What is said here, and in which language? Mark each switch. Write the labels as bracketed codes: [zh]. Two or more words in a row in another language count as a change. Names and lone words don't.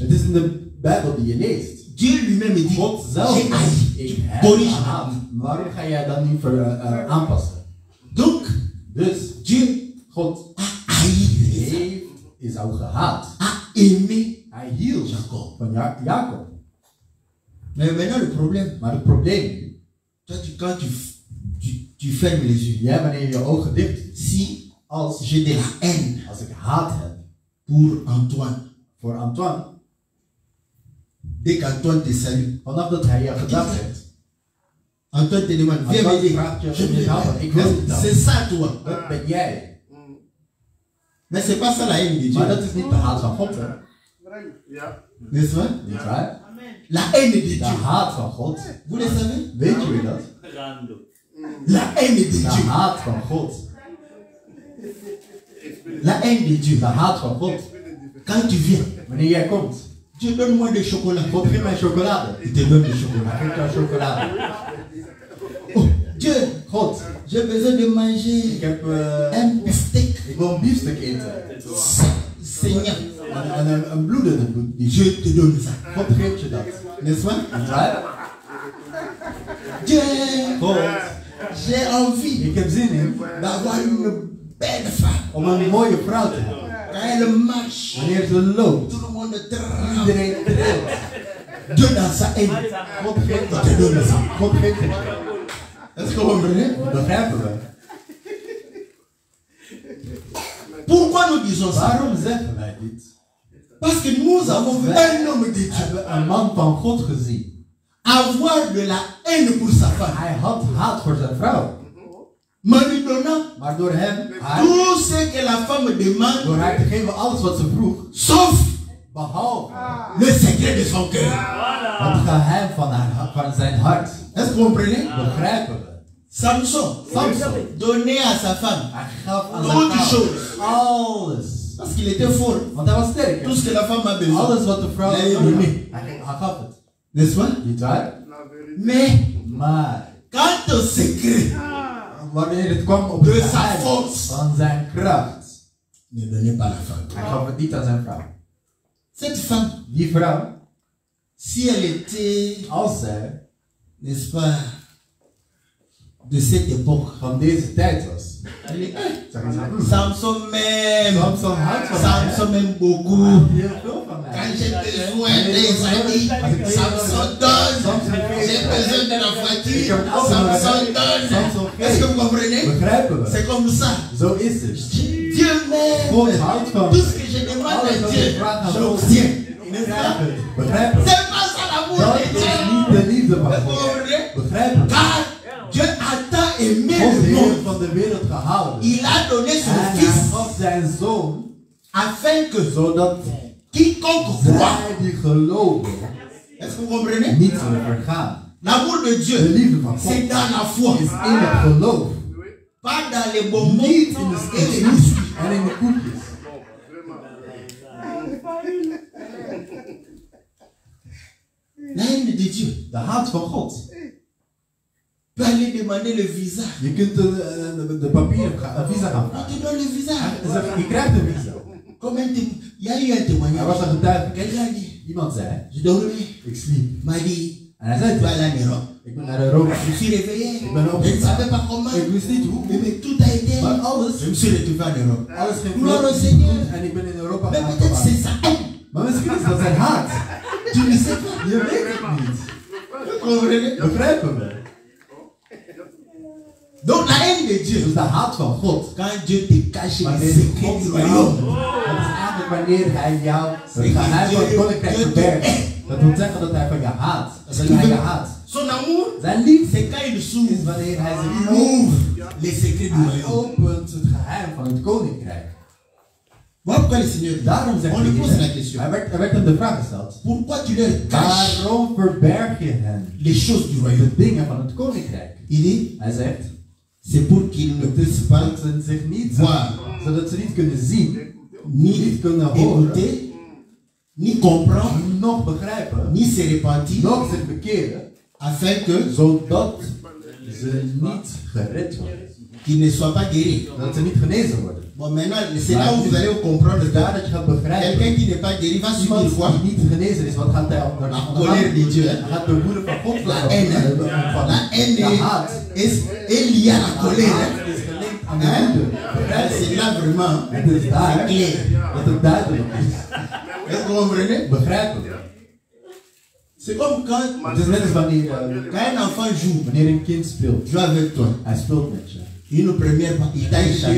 [nl] Het is in de Bijbel die je leest. [fr] Dieu lui-même dit, [nl] God zelf [fr] j'ai haï. [nl] ik [fr] Tu [nl] heb [fr] corriges. [nl] gehaat. Waarom ga jij dan niet aanpassen? [fr] Donc, [nl] Dus [fr] Dieu [nl] God [fr] a haï, [nl] heeft Esau gehaat. [fr] a aimé. [nl] Hij hield [fr] Jacob. [nl] van Jacob. [fr] Mais maintenant le problème, [nl] Maar het probleem, [fr] toi, quand tu fermes les yeux, [nl] jij wanneer je je ogen dicht, [fr] si [nl] als [fr] j'ai de la haine [nl] ik haat heb [fr] pour Antoine, [nl] voor Antoine, [fr] dès qu'Antoine te salue, [nl] vanaf dat hij je gedacht heeft, [fr] Antoine te demande, viens [nl] Antoine [fr] m'aider. [nl] vraagt je [fr] Je [nl] om je te helpen. Ik wil het dan. [fr] C'est ça toi. [nl] Dat ben jij. [fr] Mais c'est pas ça la haine de Dieu. [nl] Maar dat is niet de haat van God, hè? [fr] N'est-ce pas? [nl] Niet waar? [fr] La haine de [nl] De [fr] Dieu. [nl] haat van God, [fr] Vous le savez? [nl] weet jullie dat? [fr] La haine de [nl] De [fr] Dieu. [nl] haat van God. [fr] La haine de Dieu. [nl] De haat van God. [fr] Quand tu viens, [nl] Wanneer jij komt, [fr] Dieu donne-moi des chocolats. [nl] God geeft mij chocolade. [fr] Il te donne des chocolats. [nl] Hij geeft jou chocolade. [fr] Oh, Dieu, [nl] God, [fr] j'ai besoin de [nl] ik [fr] manger [nl] heb, [fr] un beefsteak. [nl] ik wil een biefstuk eten. [fr] Seigneur, [nl] En een bloedende biefstuk. [fr] Dieu te donne ça. [nl] God geeft je dat. [fr] N'est-ce pas? [nl] Niet waar? [fr] Dieu, [nl] God, [fr] j'ai envie [nl] ik heb zin in [fr] d'avoir une belle femme. [nl] om een mooie vrouw te hebben. [fr] Quand elle marche, [nl] Wanneer ze loopt, [fr] tout le monde tremble. [nl] iedereen trilt. [fr] Dieu dans sa haine. [nl] God geeft dat. God geeft het. [fr] Est-ce que vous comprenez? [nl] Begrijpen we? [fr] Pourquoi nous disons ça? [nl] Waarom zeggen wij dit? [fr] Parce que nous avons vu un homme de Dieu [nl] We hebben een man van God gezien. [fr] avoir de la haine pour sa femme. [nl] Hij had haat voor zijn vrouw. [fr] Mais lui donnant [nl] Maar door hem, [fr] tout ce que la femme demande, [nl] door haar te geven alles wat ze vroeg, [fr] sauf [nl] behalve [fr] le secret de son cœur. [nl] het geheim van zijn hart. [fr] Est-ce que vous comprenez? [nl] Begrijpen we? [fr] Samson donnait à sa femme [nl] Hij gaf aan [fr] Toutes [nl] zijn vrouw [fr] choses. [nl] alles. [fr] parce qu'il était fort. [nl] Want hij was sterk. [fr] Tout ce que la femme a besoin. [nl] Alles wat de vrouw Hij nodig [fr] donné. [nl] had, hij gaf het. [fr] N'est-ce pas? [nl] Niet waar? [fr] Mais [nl] Maar [fr] quant au secret, [nl] wanneer het kwam op [fr] De [nl] het [fr] sa [nl] geheim [fr] force. [nl] van zijn kracht, [fr] ne donnez pas la femme. [nl] hij gaf het niet aan zijn vrouw. [fr] Cette femme, [nl] Die vrouw, [fr] si elle était, [nl] als zij [fr] n'est-ce pas, de cette époque, [nl] van deze tijd was, [fr] elle est, [nl] zeggen ze, [fr] Samson m'aime. [nl] Samson houdt van mij. [fr] Samson m'aime [nl] Hij [fr] beaucoup. [nl] houdt heel veel van [fr] Quand [nl] mij. [fr] j'ai besoin des amis, Samson donne. J'ai besoin de la voiture, Samson donne. Est-ce que vous comprenez? [nl] Begrijpen we? [fr] C'est comme ça. [nl] Zo is het. [fr] Dieu m'aime. [nl] God houdt van [fr] Tout [nl] me. [fr] ce que je demande [nl] Alles [fr] à [nl] wat [fr] Dieu, [nl] ik vraag aan God, [fr] j'obtiens. [nl] ik krijg het. Begrijpen we? [fr] C'est pas ça l'amour [nl] Dat [fr] de [nl] is [fr] Dieu. [nl] niet de liefde van [fr] Est-ce que vous [nl] God. [fr] comprenez? [nl] Begrijpen we? [fr] Car Dieu a tant aimé [nl] God [fr] le [nl] heeft [fr] monde. [nl] van de wereld gehouden. [fr] Il a donné [nl] En [fr] son [nl] hij [fr] fils [nl] gaf zijn zoon, [fr] afin que [nl] zodat [fr] quiconque croit, [nl] zij die geloven [fr] est-ce que vous comprenez? [nl] niet zullen vergaan. [fr] L'amour de [nl] De [fr] Dieu, [nl] liefde van God [fr] c'est dans la foi, [nl] is in het geloof, [fr] pas dans les bonbons [nl] niet in de [fr] et les [nl] stukjes [fr] biscuits. [nl] en in de koekjes. [fr] La haine de Dieu. [nl] De haat van God. [fr] Peut aller demander le visa. [nl] Je kunt de papieren, een visa gaan [fr] On [nl] vragen. [fr] te donne le visa. [nl] Je krijgt een visa. [fr] Comme un témoin. Il y a eu un [nl] Er [fr] témoignage. [nl] was een getuige. [fr] Quelqu'un a dit, [nl] Iemand zei, [fr] je dormais. [nl] ik sliep. [fr] M'a dit, [nl] En hij zei, [fr] tu vas aller en Europe. [nl] ik ben naar Europa. [fr] Je suis réveillé. [nl] Ik ben [fr] Je ne [nl] opgestaan. [fr] savais pas comment. [nl] Ik wist niet hoe. [fr] Mais tout a été. [nl] Maar alles, [fr] Je me suis retrouvé en Europe. [nl] alles ging [fr] Gloire au [nl] vlot [fr] Seigneur. [nl] en ik ben in Europa [fr] Mais peut-être c'est [nl] aangekomen. [fr] ça. [nl] Maar misschien is dat zijn haat. [fr] Tu ne sais pas. [nl] Je weet het niet. [fr] Vous comprenez? [nl] Begrijpen we? [fr] Donc la haine de Dieu. [nl] Dus de haat van God. [fr] Quand Dieu te cache les [nl] Wanneer [fr] secrets [nl] God [fr] du [nl] jou, [fr] royaume. [nl] dat is eigenlijk wanneer hij jou het geheim van het koninkrijk verbergt. Dat wil zeggen dat hij van je haat. Dat hij je haat. [fr] Son amour, [nl] Zijn liefde [fr] c'est quand il s'ouvre. [nl] is wanneer hij [fr] Il [nl] zich open. [fr] ouvre les secrets du [nl] Hij [fr] royaume. [nl] opent het geheim van het koninkrijk. [fr] Voilà pourquoi le Seigneur dit, [nl] Daarom zegt [fr] on lui [nl] hij, [fr] pose la question. [nl] er werd hem de vraag gesteld. [fr] Pourquoi tu leur caches [nl] Waarom verberg je hen [fr] les choses du [nl] de [fr] royaume? [nl] dingen van het koninkrijk? [fr] Il dit, [nl] Hij zegt, [fr] c'est pour qu'ils ne puissent pas [nl] dat ze zich niet [fr] voir, [nl] zodat ze niet kunnen zien, [fr] ni [nl] niet kunnen horen, [fr] écouter, ni comprendre, [nl] nog begrijpen, [fr] ni se repentir, [nl] nog zich bekeren, [fr] afin que [nl] zodat ze niet gered worden. [fr] qu'ils ne soient pas guéris. [nl] Dat ze niet genezen worden. [fr] Bon, maintenant, c'est là où vous allez comprendre [nl] Dus daar dat je gaat begrijpen, [fr] quelqu'un qui n'est pas guéri va subir [nl] iemand [fr] quoi? [nl] die niet genezen is, wat gaat hij onder? [fr] La colère de Dieu. [nl] Hij gaat de woede van God [fr] La haine, [nl] ontvangen. [fr] la haine [nl] De haat [fr] est liée à la colère. [nl] haat is gelinkt aan de [fr] Hein? [nl] woede. [fr] C'est là vraiment, [nl] Het is [fr] c'est [nl] daar [fr] clair. [nl] dat het duidelijk is. [fr] Est-ce que vous comprenez? [nl] Begrijpen. [fr] C'est comme quand [nl] Het is net als wanneer, [fr] un enfant joue, [nl] wanneer een kind speelt. [fr] joue avec toi. [nl] Hij speelt met je. [fr] Une première fois, il t'a échappé.